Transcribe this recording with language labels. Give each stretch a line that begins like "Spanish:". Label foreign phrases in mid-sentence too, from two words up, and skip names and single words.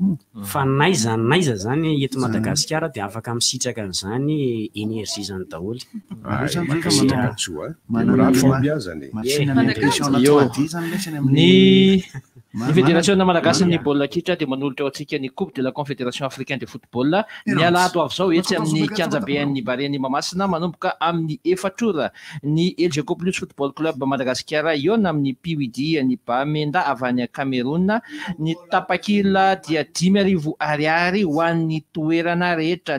Malagasy: fa naiza zany eto Madagasikara dia afaka misitraka an'izany énergie zany daholo ny fédération malagasy ny baolina kitra dia manolotra ao antsika ny coupe de la confédération africaine de football ny alato avy zao etsy amin'ny kianjabean'ny Barian'i Mahamasina manomboka amin'ny efatrora ny LGK plus football club Madagasikara iona amin'ny PUD ny Bamenda avy any Cameroun ny tapakila dia 5,000 ariary ho an'ny toerana rehetra